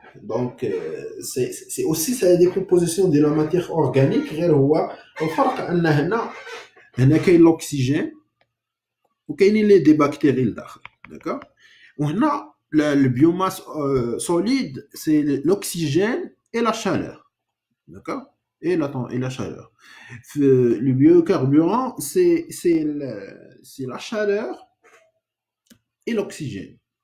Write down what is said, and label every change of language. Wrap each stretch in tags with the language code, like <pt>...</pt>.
<fr>Donc, c'est aussi ça, la décomposition de la matière organique.</fr> <ar>غير هو الفرق أن هنا كاين l'oxygène وكاينين لي دي بكتيري لداخل</ar> <fr>داكوغ وهنا le biomasse solide c'est l'oxygène et la chaleur d'accord et la chaleur. Le biocarburant, c'est la chaleur et l'oxygène.</fr>